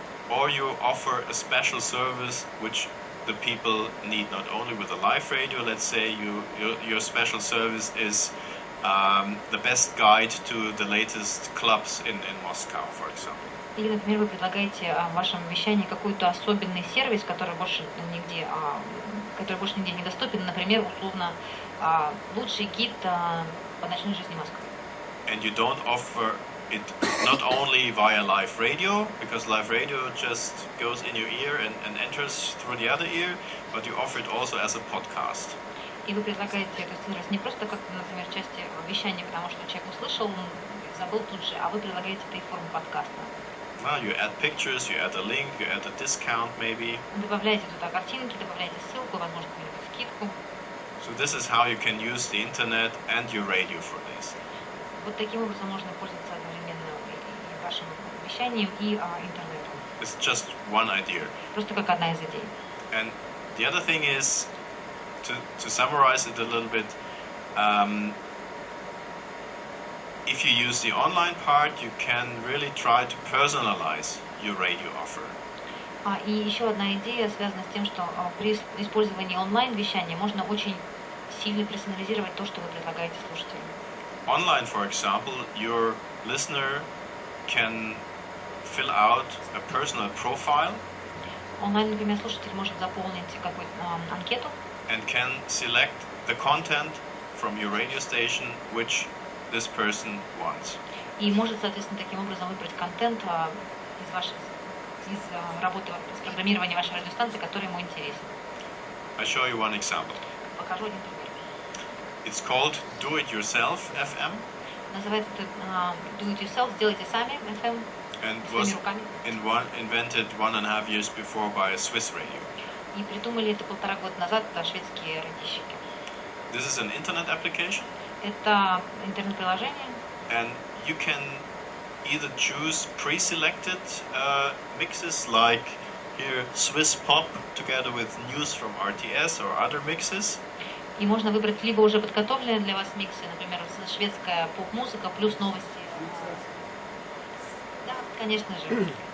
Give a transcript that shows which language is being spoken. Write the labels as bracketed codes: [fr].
[en] Or you offer a special service which the people need not only with a live radio. Let's say your special service is the best guide to the latest clubs in Moscow, for example. [ru] Или, например, вы предлагаете в вашем вещании какой-то особенный сервис, который больше нигде не доступен, например, условно, лучший гид по ночной жизни Москвы. [en] And you don't offer it not only via live radio, because live radio just goes in your ear and enters through the other ear, but you offer it also as a podcast. [ru] И вы предлагаете этот сервис не просто как, например, части вещания, потому что человек услышал, забыл тут же, а вы предлагаете это и в форме подкаста. [en] Well, you add pictures, you add a link, you add a discount maybe. [ru] Добавляете туда картинки, добавляете ссылку, возможно, какую-нибудь скидку. [en] So this is how you can use the internet and your radio for this. [ru] Вот таким образом можно пользоваться одновременно и вашим вещанием, и интернетом. [en] It's just one idea. [ru] Просто как одна из идей. [en] And the other thing is, to summarize it a little bit, if you use the online part, you can really try to personalize your radio offer. [ru] И еще одна идея связана с тем, что при использовании онлайн-вещания можно очень сильно персонализировать то, что вы предлагаете слушателям. [en] Online, for example, your listener can fill out a personal profile. [ru] Онлайн, например, слушатель может заполнить какую-то анкету. [en] And can select the content from your radio station which this person wants. [ru] И может, соответственно, таким образом выбрать контент из работы с программирования вашей радиостанции, который ему интересен. [en] I'll show you one example. [ru] Покажу один пример. [en] It's called Do It Yourself FM. [ru] Называется это Do It Yourself, сделайте сами FM. [en] And was invented 1.5 years before by a Swiss radio. [ru] И придумали это 1,5 года назад шведские радищики. [en] This is an internet application. [ru] Это интернет-приложение. [en] And you can either choose pre-selected mixes like here Swiss pop together with news from RTS or other mixes. [ru] И можно выбрать либо уже подготовленные для вас миксы, например, шведская поп-музыка плюс новости. Да, конечно же.